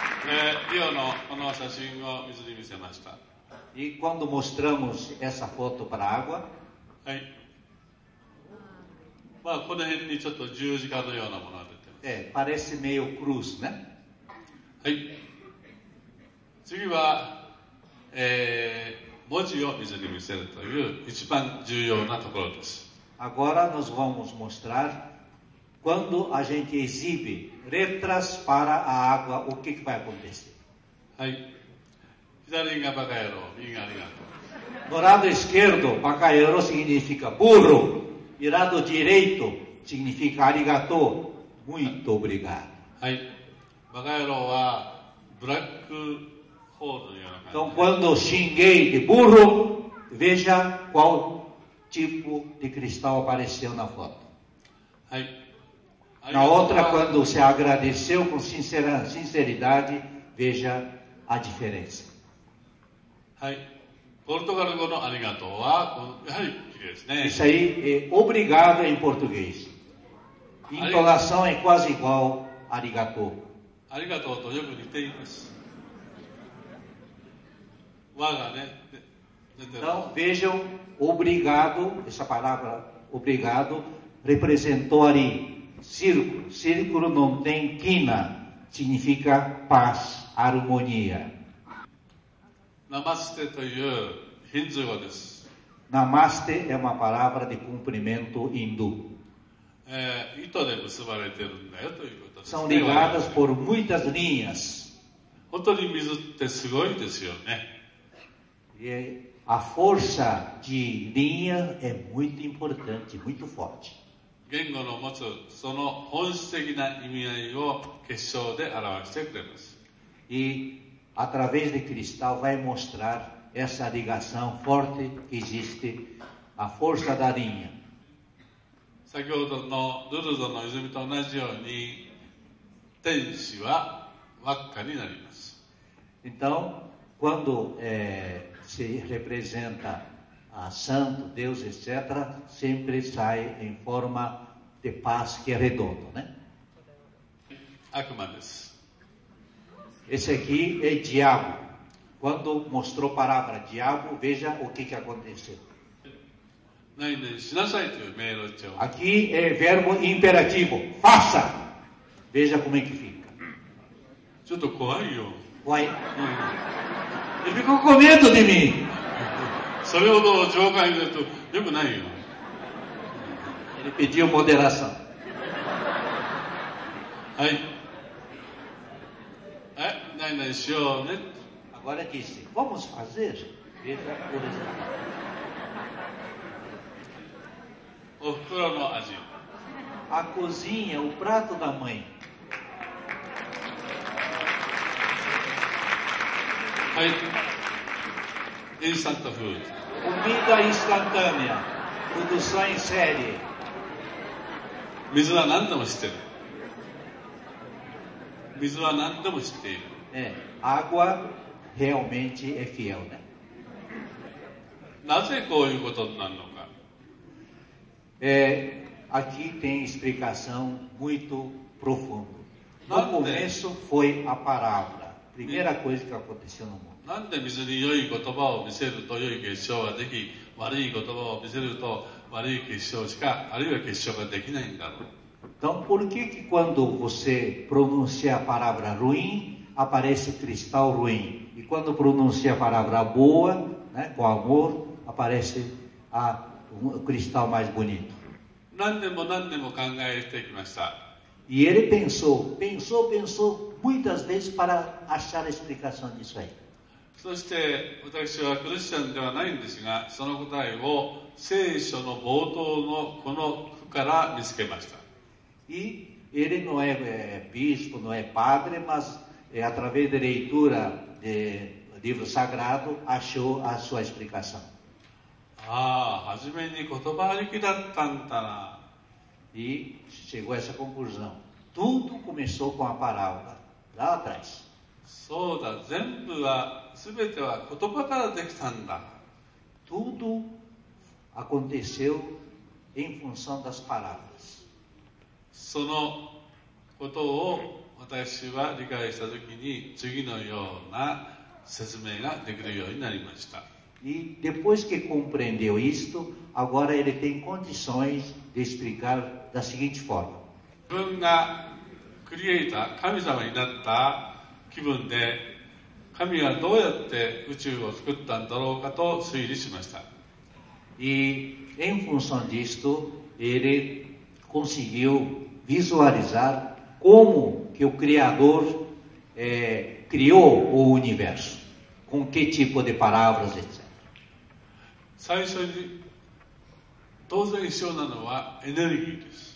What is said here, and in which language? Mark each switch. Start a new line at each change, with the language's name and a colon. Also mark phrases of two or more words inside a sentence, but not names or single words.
Japanese: リオのこの写真を水に見せました。
Portuguese: E quando mostramos essa foto para a água,
Japanese: はい。まあこの辺にちょっと十字架のようなものが出てます。
Portuguese: parece meio cruz, né?
Japanese: はい。次は、文字を水に見せるという一番重要なところです。
Portuguese: Agora nós vamos mostrar quando a gente exibe letras para a água, o que vai acontecer.
Japanese: はい。左がバカ野郎、右がありがとう。
Portuguese: No lado esquerdo, Bacaiaro significa burro. E lado direito significa arigato, muito obrigado.
Japanese: はい。バカ野郎はブラックホールのような感じ。
Portuguese: Então, quando xinguei de burro, veja qual tipo de cristal apareceu na foto.
Japanese: はい。
Portuguese: Na outra, quando se agradeceu com sinceridade, veja a diferença.
Japanese: はい。ポルトガル語のありがとうはやはり綺麗ですね。
Portuguese: Isso aí é obrigado em português. Entonação é quase igual a arigato.
Japanese: ありがとうとよく似ています。和がね、出てる。
Portuguese: Então, vejam, obrigado, essa palavra obrigado, representou ali círculo. Círculo não tem quina, significa paz, harmonia.
Japanese: ナマステというヒンズー語です。
Portuguese: Namaste é uma palavra de cumprimento hindu.
Japanese: 糸で結ばれてるんだよということです、ね。
Portuguese: São ligadas por muitas linhas.
Japanese: 本当に水ってすごいですよね。
Portuguese: E a força de linha é muito importante, muito forte.
Japanese: 言語の持つその本質的な意味合いを結晶で表してくれます。
Portuguese: E através de cristal vai mostrar essa ligação forte que existe, a força da linha.
Japanese: 先ほどのルルドの泉と同じように天使は輪っかになります。
Portuguese: Então, quando se representa a santo, Deus, etc., sempre sai em forma de paz, que é redondo, né?
Japanese: 悪魔です。
Portuguese: Esse aqui é diabo. Quando mostrou a palavra diabo, veja o que aconteceu.
Japanese: 何々しなさいという命令帳。
Portuguese: Aqui é verbo imperativo. Faça! Veja como é que fica.
Japanese: ちょっと怖いよ。
Portuguese: Vai. Ele ficou com medo de mim.
Japanese: それほど上官に言うとよくないよ。
Portuguese: Ele pediu moderação.
Japanese: はい。何々しようね。
Portuguese: Agora disse, vamos fazer? Veja o resultado.
Japanese: おふくろの味。
Portuguese: A cozinha, o prato da mãe.
Japanese: はい。インスタントフード。
Portuguese: Comida instantânea. Produção em série.
Japanese: 水は何でも知ってる。水は何でも知っている。
Portuguese: Água realmente é fiel, né?
Japanese: なぜこういうことになるのか。
Portuguese: Aqui tem explicação muito profunda. No Não começo foi a palavra. Primeira coisa que aconteceu no mundo.
Japanese: なんで水に良い言葉を見せると良い結晶ができ、悪い言葉を見せると悪い結晶しか、あるいは結晶ができないんだろう。
Portuguese: Então, por que quando você pronuncia a palavra ruim, aparece cristal ruim? E quando pronuncia a palavra boa, né, com amor, aparece o cristal mais bonito?
Japanese: 何年も何年も考えてきました。
Portuguese: E ele pensou muitas vezes para achar a explicação disso aí.
Japanese: そして私はクリスチャンではないんですが、その答えを聖書の冒頭のこの句から見つけました。
Portuguese: E ele não é bispo, não é padre, mas através da leitura do livro sagrado achou a sua explicação.
Japanese: ああ、初めに言葉ありきだったんだな。
Portuguese: E chegou a essa conclusão. Tudo começou com a palavra lá atrás.
Japanese: そうだ、全ては言葉からできたんだ。
Portuguese: Tudo aconteceu em função das palavras.
Japanese: そのことを私は理解したときに次のような説明ができるようになりました。
Portuguese: E depois que compreendeu isto, agora ele tem condições de explicar da seguinte forma.
Japanese: 自分がクリエイター、神様になった気分で、神はどうやって宇宙を作ったんだろうかと推理しました。
Portuguese: E em função disto, ele conseguiu visualizar como que o Criador criou o universo, com que tipo de palavras, etc.
Japanese: 最初に当然必要なのはエネルギーです。